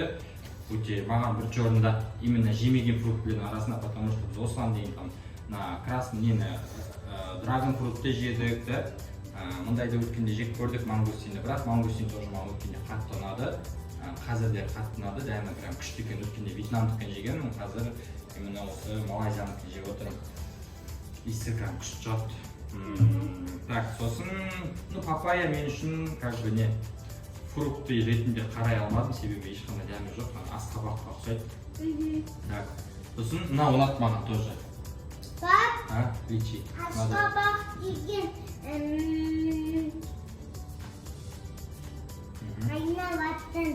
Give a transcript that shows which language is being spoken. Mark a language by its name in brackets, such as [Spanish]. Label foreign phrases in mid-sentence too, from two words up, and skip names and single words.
[Kazakh] Өте маған бірінші орында именно жемеген фруктілердің арасында, [Russian] потому что [Kazakh] біз осыған дейін красный драгон фрутты жедік, мұндайды өткенде жеп көрдік мангустинді, бірақ мангустин тоже маған өткенде қатты ұнады. Қазір де қатты ұнады, дәмі прям күшті екен. Өткенде вьетнамдықпен жегенмін, қазір именно осы малайзиялықпен жеп отырмын. Иісі прям күшті жатты. Так, сосын папайя мен үшін [Russian] как бы не фрукты [Kazakh] ретінде қарай алмадым, себебі ешқандай дәмі жоқ, асқабаққа ұқсайды. Так, сосын мынау ұнады маған тоже. Личи. Асқабақ деген айналатын.